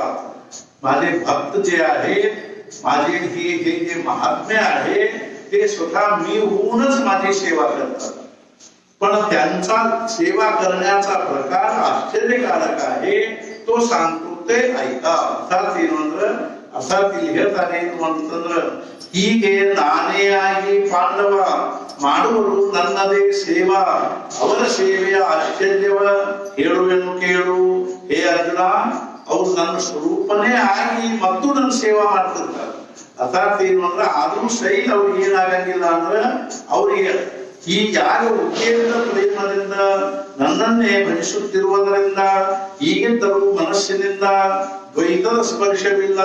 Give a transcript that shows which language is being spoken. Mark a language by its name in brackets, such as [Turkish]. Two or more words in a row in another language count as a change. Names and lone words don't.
[Marathi] माझे भक्त जे आहेत, माझे हे जे महात्म्य आहे ते स्वतः मी होऊनच माझी सेवा करतात. पण त्यांचा सेवा करण्याचा प्रकार आश्चर्यकारक आहे, तो सांगतो ते ऐका. अर्थात लिहित आहे [Kannada] ಅಂತಂದ್ರ ಹೀಗೆ ನಾನೇ ಆಗಿ ಪಾಂಡವ ಮಾಡುವರು ನನ್ನದೇ ಸೇವಾ, ಅವರ ಸೇವೆಯ ಆಶ್ಚರ್ಯವ ಹೇಳುವೆನು ಕೇಳು. ಹೇ ಅರ್ಜುನ, ಅವ್ರು ನನ್ನ ಸ್ವರೂಪನೇ ಆಗಿ ಮತ್ತು ನನ್ನ ಸೇವಾ ಮಾಡ್ತಿರ್ತಾರೆ. ಅರ್ಥಾತ್ ಏನು ಅಂದ್ರೆ ಆದ್ರೂ ಸಹಿತ ಅವ್ರಿಗೆ ಏನಾಗಂಗಿಲ್ಲ ಅಂದ್ರೆ ಅವರಿಗೆ ಈ ಯಾರು ಉಕ್ಕೇರಿದ ಪ್ರೇಮದಿಂದ ನನ್ನನ್ನೇ ಭಜಿಸುತ್ತಿರುವುದರಿಂದ ಹೀಗಿದ್ದರೂ ಮನಸ್ಸಿನಿಂದ ದ್ವೈತದ ಸ್ಪರ್ಶವಿಲ್ಲ.